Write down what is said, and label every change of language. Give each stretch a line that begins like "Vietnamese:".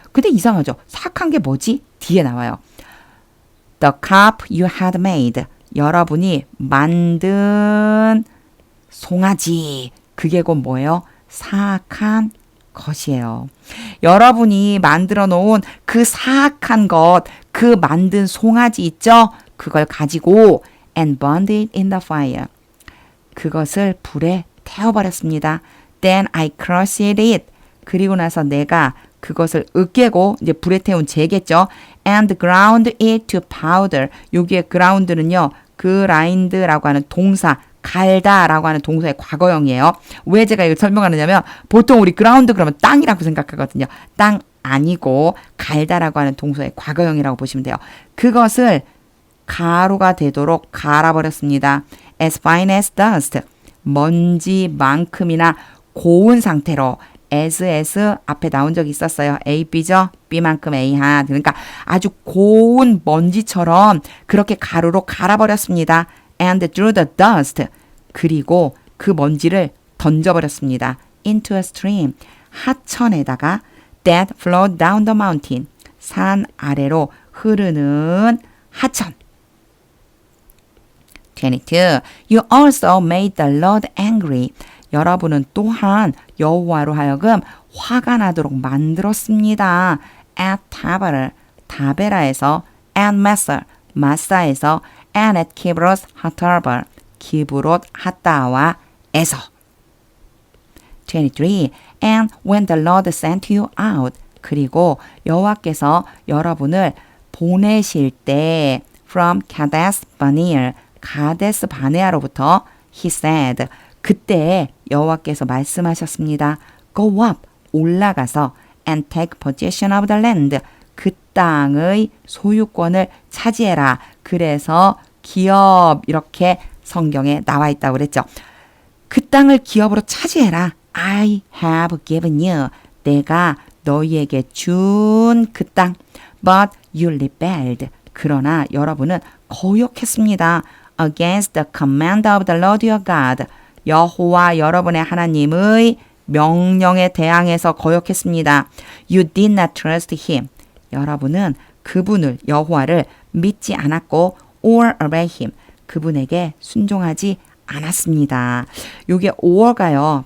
Korean: 근데 이상하죠? 사악한 게 뭐지? 뒤에 나와요.
English: The cup you had made.
Korean: 여러분이 만든 송아지. 그게 곧 뭐예요? 사악한 것이에요. 여러분이 만들어 놓은 그 사악한 것, 그 만든 송아지 있죠? 그걸 가지고
English: and burned it in the fire.
Korean: 그것을 불에 태워버렸습니다.
English: Then I crushed it.
Korean: 그리고 나서 내가 그것을 으깨고 이제 불에 태운 재겠죠.
English: And ground it to powder.
Korean: 여기에 ground는요. grind라고 하는 동사, 갈다라고 하는 동사의 과거형이에요. 왜 제가 이거 설명하느냐면 보통 우리 ground 그러면 땅이라고 생각하거든요. 땅 아니고 갈다라고 하는 동사의 과거형이라고 보시면 돼요. 그것을 가루가 되도록 갈아버렸습니다.
English: As fine as dust.
Korean: 먼지만큼이나 고운 상태로 as 앞에 나온 적이 있었어요. A, B죠? B만큼 A 한. 그러니까 아주 고운 먼지처럼 그렇게 가루로 갈아버렸습니다.
English: And threw the dust.
Korean: 그리고 그 먼지를 던져버렸습니다.
English: Into a stream.
Korean: 하천에다가
English: that flowed down the mountain.
Korean: 산 아래로 흐르는 하천. 22.
English: You also made the Lord angry.
Korean: 여러분은 또한 여호와로 하여금 화가 나도록 만들었습니다. At 타베라, 타베라에서 and 마사에서 and at 키브롯 하타바, 키브롯 하타와에서. 23.
English: And when the Lord sent you out.
Korean: 그리고 여호와께서 여러분을 보내실 때 from 카데스 바네아, 가데스 바네아로부터
English: he said.
Korean: 그때 여호와께서 말씀하셨습니다.
English: Go up,
Korean: 올라가서
English: and take possession of the land.
Korean: 그 땅의 소유권을 차지해라. 그래서 기업 이렇게 성경에 나와 있다고 그랬죠. 그 땅을 기업으로 차지해라.
English: I have given you.
Korean: 내가 너희에게 준 그 땅.
English: But you rebelled.
Korean: 그러나 여러분은 거역했습니다.
English: Against the command of the Lord your God.
Korean: 여호와 여러분의 하나님의 명령에 대항해서 거역했습니다.
English: You did not trust him.
Korean: 여러분은 그분을 여호와를 믿지 않았고
English: or obey him.
Korean: 그분에게 순종하지 않았습니다. 요게 or가요.